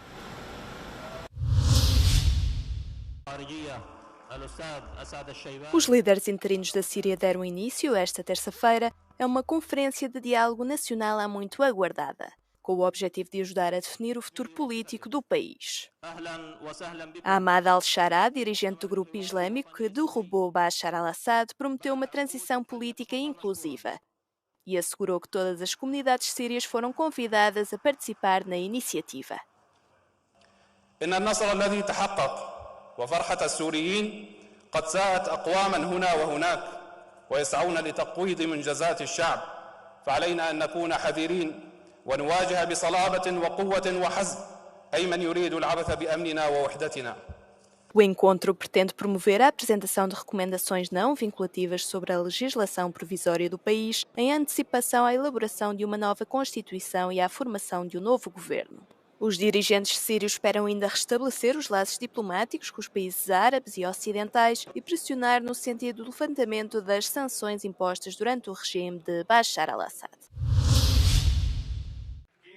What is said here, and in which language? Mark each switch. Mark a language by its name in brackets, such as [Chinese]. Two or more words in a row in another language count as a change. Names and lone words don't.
[Portuguese] Os líderes interinos da Síria deram início, esta terça-feira, a uma conferência de diálogo nacional há muito aguardada, com o objetivo de ajudar a definir o futuro político do país. Ahmad al-Shara, dirigente do grupo islâmico que derrubou Bashar al-Assad, prometeu uma transição política inclusiva e assegurou que todas as comunidades sírias foram convidadas a participar na iniciativa. [Arabic] وفرحة السوريين قد ساءت أقواما هنا وهناك ويسعون لتقويض منجزات الشعب فعلينا أن نكون حذرين ونواجه بصلابة وقوة وحزم أي من يريد العبث بأمننا ووحدتنا. [Portuguese] O encontro pretende promover a apresentação de recomendações não vinculativas sobre a legislação provisória do país em antecipação à elaboração de uma nova Constituição e à formação de um novo governo. Os dirigentes sírios esperam ainda restabelecer os laços diplomáticos com os países árabes e ocidentais e pressionar no sentido do levantamento das sanções impostas durante o regime de Bashar al-Assad.